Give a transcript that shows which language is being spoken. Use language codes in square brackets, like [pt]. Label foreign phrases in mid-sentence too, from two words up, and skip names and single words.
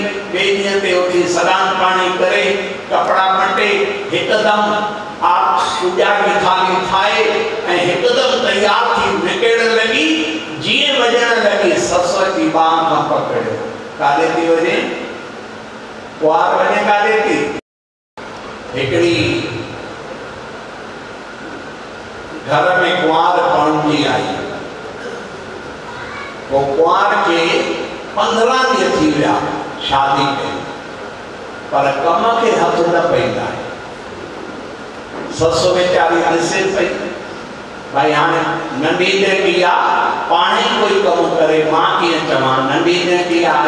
[sd] ॿिए ॾींहं ते उथी सनानु पाणी करे कपिड़ा मटे हिकदमि पूॼा जी थाली ठाहे ऐं हिकदमि तयार थी निकिरण लॻी। जीअं वञण लॻी ससु जी बांह खां पकड़ियो। काॾे थी वञे? कुंवार वञे काॾे थी? हिकिड़ी घर में कुंवार पहुची आई। वो कुंवार के 15 ॾींहं थी विया शादी कई पर कम खे हथ न पईंदा आहे। ससु वीचारी ॾिसे पई भाई हाणे नंढी ॾेटी आहे पाण ई कोई कमु करे, मां कीअं चवां? नंढी ॾेटी आहे।